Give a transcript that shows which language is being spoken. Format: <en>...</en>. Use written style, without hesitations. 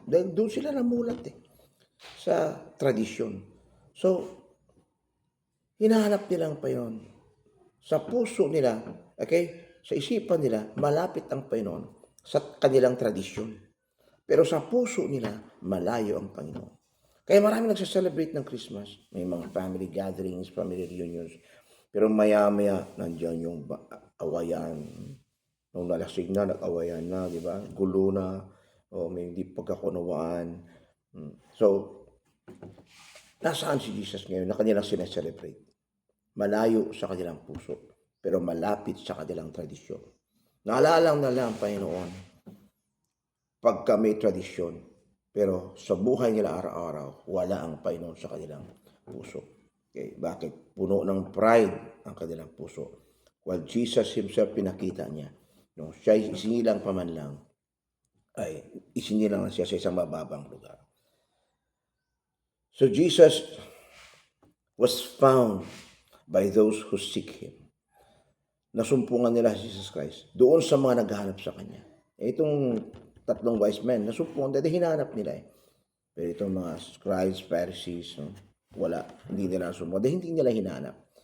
<tl>Dahil doon sila namulat sa tradisyon. So, hinahanap nilang pa yun. Sa puso nila, okay, sa isipan nila, malapit ang Panginoon sa kanilang tradisyon. Pero sa puso nila, malayo ang Panginoon. Kaya marami nagsa-celebrate ng Christmas. May mga</tl> <en>family gatherings, family reunions.</en> <tl>Pero maya-maya, nandiyan yung awayan. Nung nalasing na, nag-awayan na, di ba? Gulo na, o may hindi pagkakunawaan. So, nasaan si Jesus ngayon na kanilang sineselebrate? Malayo sa kanilang puso, pero malapit sa kanilang tradisyon. Naalala na lang, Panginoon, pagka may tradisyon, pero sa buhay nila araw-araw, wala ang Panginoon sa kanilang puso. Okay, bakit? Puno ng pride ang kanilang puso.</tl> <en>While Jesus Himself</en> <tl>pinakita niya, nung siya isinilang pa man lang, ay isinilang na siya sa isang mababang lugar.</tl> <en>So Jesus was found by those who seek Him.</en> <tl>Nasumpungan nila si Jesus Christ doon sa mga naghahanap sa Kanya. Itong tatlong wise men, nasumpungan, dahil hinahanap nila Pero itong mga scribes, Pharisees, wala, hindi nila nasumpungan, dahil hindi nila hinahanap.</tl>